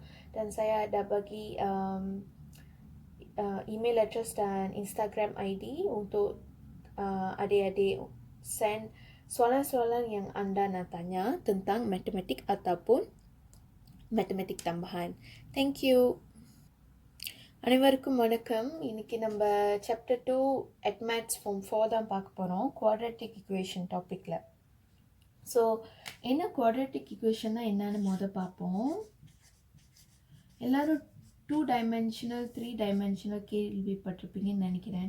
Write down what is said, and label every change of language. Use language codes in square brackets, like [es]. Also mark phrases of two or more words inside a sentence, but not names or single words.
[ms] Dan saya dah bagi [en] email address [ms] dan [en] Instagram ID [ms] untuk adik-adik send soalan-soalan yang anda nak tanya tentang matematik ataupun matematik tambahan. [en] Thank you. [ta] அனைவருக்கும் வணக்கம். இன்னைக்கு நம்ம [en] chapter 2 addmaths form 4 [ta] தான் பார்க்க போகிறோம், [en] quadratic equation [ta] டாப்பிக்கில். ஸோ என்ன [en] quadratic equationna [ta] என்னன்னு பார்ப்போம். எல்லாரும் [en] 2 dimensional 3 dimensional [ta] கேள்விப்பட்டிருப்பீங்கன்னு நினைக்கிறேன்.